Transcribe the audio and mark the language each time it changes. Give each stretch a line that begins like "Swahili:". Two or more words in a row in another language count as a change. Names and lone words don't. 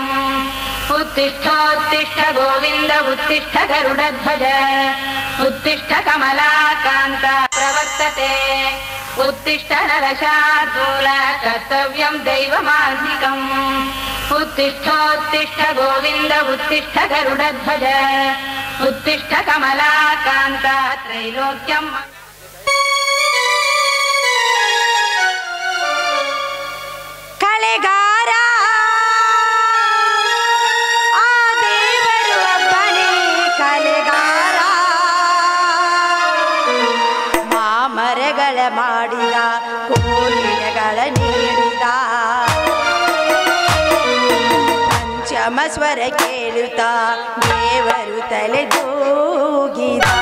Sanskrit: उत्तिष्ठोत्तिष्ठ गोविन्द उत्तिष्ठ गरुडध्वज उत्तिष्ठ कमलाकान्त प्रवर्तते उत्तिष्ठ नरशार्दूल कर्तव्यं दैवमान्निकम् उत्तिष्ठोत्तिष्ठ गोविन्द उत्तिष्ठ गरुडध्वज उत्तिष्ठ कमलाकान्त त्रैलोक्यम्
Kannada: ಕಳೆಗಾರ ಆ ದೇವರು ಒಬ್ಬನೇ ಕಲೆಗಾರ ಮಾಮರಗಳ ಮಾಡಿದ ಕೋಗಿಲೆಗಳ ನೀಡಿದ ಪಂಚಮ ಸ್ವರ ಕೇಳುತ್ತಾ ದೇವರು ತಲೆದೂಗಿದ